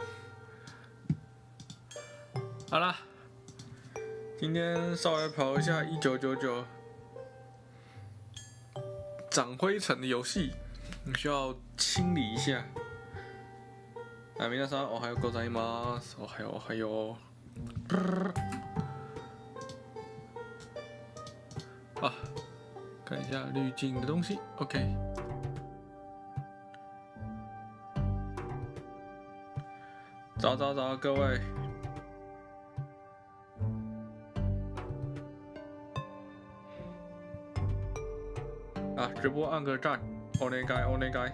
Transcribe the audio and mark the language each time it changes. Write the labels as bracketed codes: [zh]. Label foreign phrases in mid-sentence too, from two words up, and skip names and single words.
[zh] 好啦，今天稍微跑一下1999长灰尘的游戏，你需要清理一下。啊， [ja] 皆さんおはようございます。おはようおはよう。 [zh] 啊，看一下滤镜的东西 ，OK。早，各位。啊，直播按个赞，お願い。